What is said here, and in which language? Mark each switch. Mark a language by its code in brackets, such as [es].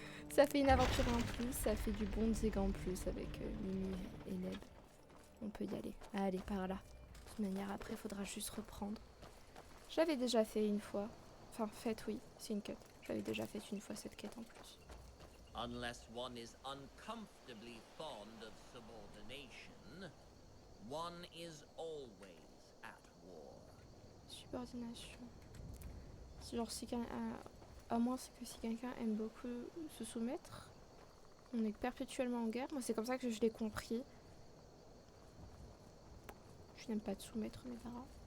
[fr] Ça fait une aventure en plus, ça fait du bon Zega en plus avec Mimi et Neb. On peut y aller. Allez, par là. De toute manière, après, il faudra juste reprendre. J'avais déjà fait une fois. Enfin, fait, oui, c'est une quête. J'avais déjà fait une fois cette quête en plus. [en] Unless one is uncomfortably fond of subordination, one is always at war. Subordination. [fr] Genre, si à moins c'est que si quelqu'un aime beaucoup se soumettre, on est perpétuellement en guerre. Moi, c'est comme ça que je l'ai compris. Je n'aime pas te soumettre, mes parents.